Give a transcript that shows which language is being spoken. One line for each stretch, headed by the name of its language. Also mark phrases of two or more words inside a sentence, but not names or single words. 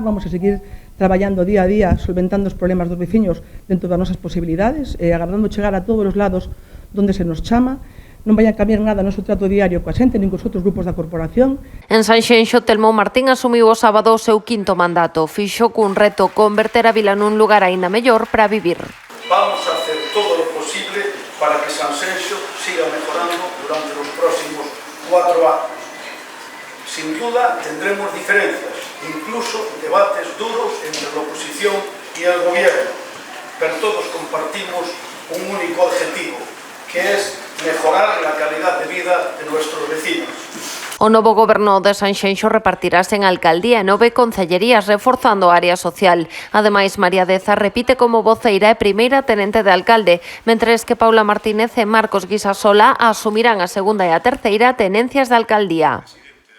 Galician: Vamos a seguir traballando día a día, solventando os problemas dos veciños dentro das nosas posibilidades, agardando chegar a todos os lados donde se nos chama. Non vai a cambiar nada o noso trato diario coa xente nin cos outros grupos da corporación. En Sanxenxo, Telmo Martín asumiu o sábado o seu quinto mandato. Fixo cun reto converter a vila nun lugar aínda mellor para vivir.
Spanish: Vamos a hacer todo lo posible para que Sanxenxo siga mejorando durante los próximos 4 años. Sin duda tendremos diferencias, incluso debates duros entre la oposición y el gobierno, pero todos compartimos un único objetivo, que es mejorar la calidad de vida de nuestros vecinos.
Galician: O novo goberno de Sanxenxo repartirase en alcaldía e 9 concellerías, reforzando a área social. Ademais, María Deza repite como voceira e primeira tenente de alcalde, mentres que Paula Martínez e Marcos Guisasola asumirán a segunda e a terceira tenencias de alcaldía.